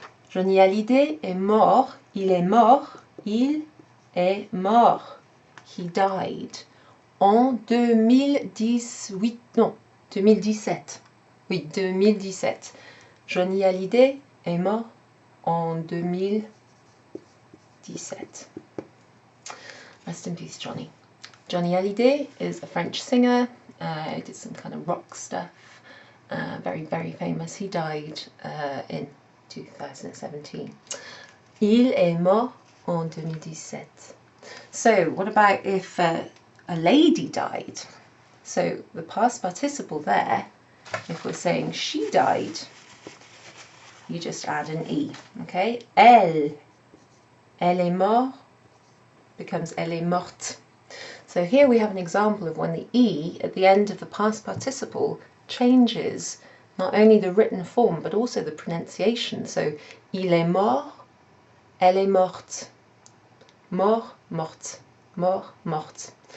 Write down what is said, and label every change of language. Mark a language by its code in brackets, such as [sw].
[fr] Johnny Hallyday est mort, il est mort, il est mort. [en] He died. [fr] En 2018, non, 2017. Oui, 2017. Johnny Hallyday est mort en 2017. [en] Rest in peace, Johnny. Johnny Hallyday is a French singer. He did some kind of rock stuff. Very, very famous. He died in 2017. [fr] Il est mort en 2017. [en] So, what about if a lady died? So, the past participle there, if we're saying she died, you just add an E, okay? [fr] Elle est mort becomes elle est morte. [en] So here we have an example of when the E at the end of the past participle changes not only the written form but also the pronunciation. [fr] So, il est mort, elle est morte, mort, morte, mort, morte.